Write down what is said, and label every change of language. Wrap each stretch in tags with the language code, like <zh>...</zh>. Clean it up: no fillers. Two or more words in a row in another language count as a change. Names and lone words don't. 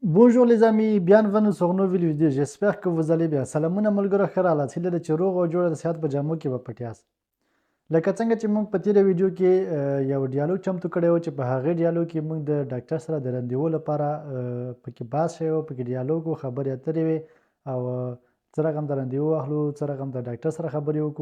<fr>Bonjour les amis, bienvenue sur une nouvelle vidéo. J'espère que vous allez bien.</fr> <ps>سلامونه ملګرو ښه راغلاست. هیله ده چې روغ او جوړ د صحت په جامو کې به پټ یاست. لکه څنګه چې موږ په تېره ویډیو کې یو ډیالوګ چمتو کړی و چې په هغې ډیالوګ کې موږ د ډاکټر سره د رندیو لپاره پکې بحث شوی و، پکې ډیالوګ و، خبرې اترې وې او څه رقم د رندیو واخلو، څه رقم د ډاکټر سره خبرې وکړو.</ps>